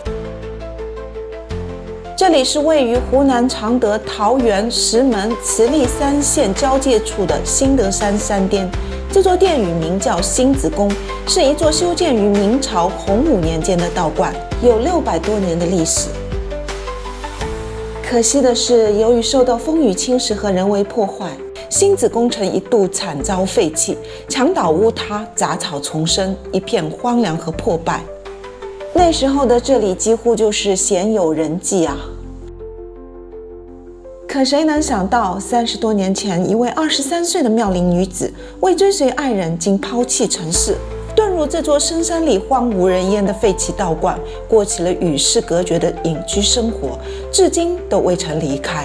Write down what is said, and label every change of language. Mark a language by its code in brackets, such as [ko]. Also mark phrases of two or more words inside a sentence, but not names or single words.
[zh] 這裡是位於湖南常德、桃源、石門、慈利3縣交界處的新德山山巔。這座殿宇名叫星子宮，是一座修建於明朝洪武年間的道觀，有600多年的歷史。可惜的是，由于受到風雨侵蝕和人為破壞，星子宮城一度慘遭廢棄，牆倒屋塌，雜草叢生，一片荒涼和破敗。那時候的這裡幾乎就是鮮有人跡啊。可誰能想到，30多年前，一位23歲的妙齡女子為追隨愛人，竟拋棄塵世，遁入這座深山裡荒無人煙的廢棄道觀，過起了與世隔絕的隱居生活，至今都未曾離開。